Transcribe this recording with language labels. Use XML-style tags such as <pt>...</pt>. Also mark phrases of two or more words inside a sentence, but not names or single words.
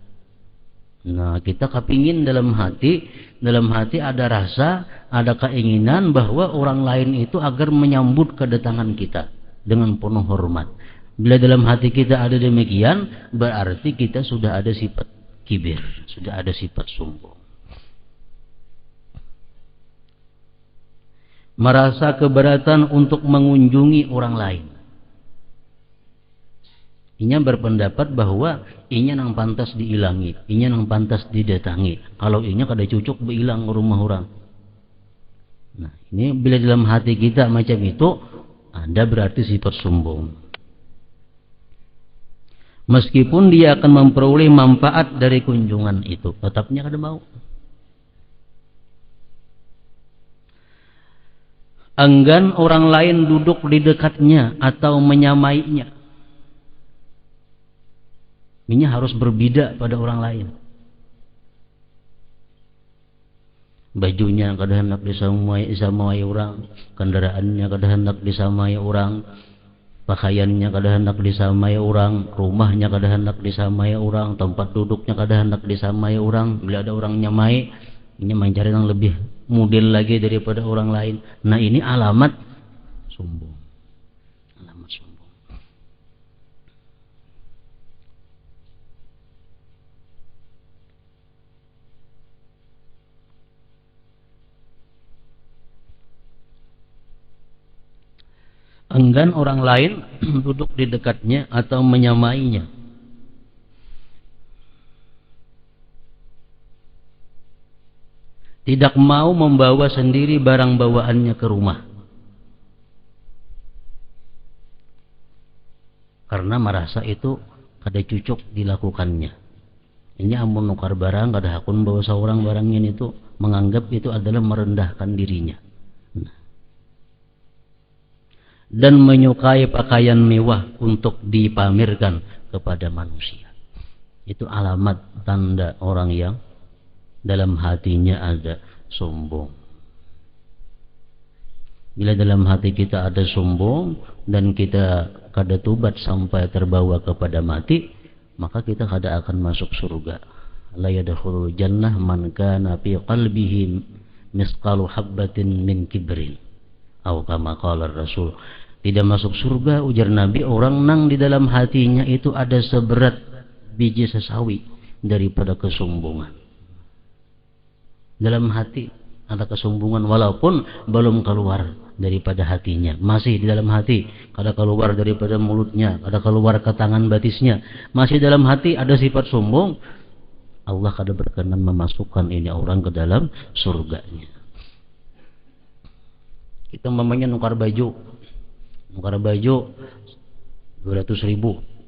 <id>Nah, kita kepingin dalam hati ada rasa, ada keinginan bahwa orang lain itu agar menyambut kedatangan kita dengan penuh hormat. Bila dalam hati kita ada demikian, berarti kita sudah ada sifat kibir, sudah ada sifat sombong. Merasa keberatan untuk mengunjungi orang lain.</id> <bjn>Inya berpendapat bahwa inya nang pantas diilangi, inya nang pantas didatangi. Kalau inya kada cucuk bilang ke rumah orang.</bjn> <id>Nah, ini bila dalam hati kita macam itu, ada berarti sifat sombong. Meskipun dia akan memperoleh manfaat dari kunjungan itu, tetapnya kada mau. Enggan orang lain duduk di dekatnya atau menyamainya. Ini harus berbeda pada orang lain. Bajunya kada hendak disamai orang, kendaraannya kada hendak disamai orang, pakaiannya kada hendak disamai orang, rumahnya kada hendak disamai orang, tempat duduknya kada hendak disamai orang. Bila ada orang nyamai, Ini mencari yang lebih model lagi daripada orang lain. Nah, ini alamat sombong. Alamat sombong. Enggan orang lain duduk di dekatnya atau menyamainya. Tidak mau membawa sendiri barang bawaannya ke rumah. Karena merasa itu kada cucuk dilakukannya.</id> <bjn>Ini amun nukar barang kada hakun bawa seorang barangnya itu, menganggap itu adalah merendahkan dirinya.</bjn> <id>Dan menyukai pakaian mewah untuk dipamerkan kepada manusia. Itu alamat tanda orang yang dalam hatinya ada sombong. Bila dalam hati kita ada sombong dan kita kada tobat sampai terbawa kepada mati, maka kita kada akan masuk surga.</id> <ar>لا يدخل الجنة من كان في قلبه مثقال حبة من كبر.</ar> <id>Atau</id> <ar>كما قال رسول,</ar> <id>tidak masuk surga ujar Nabi orang nang di dalam hatinya itu ada seberat biji sesawi daripada kesombongan. Dalam hati ada kesombongan walaupun belum keluar daripada hatinya, masih di dalam hati, kada keluar daripada mulutnya, kada keluar ke tangan batisnya, masih dalam hati ada sifat sombong. Allah kada berkenan memasukkan ini orang ke dalam surganya.</id> <bjn>Kita mamanya nukar baju 200.000.</bjn>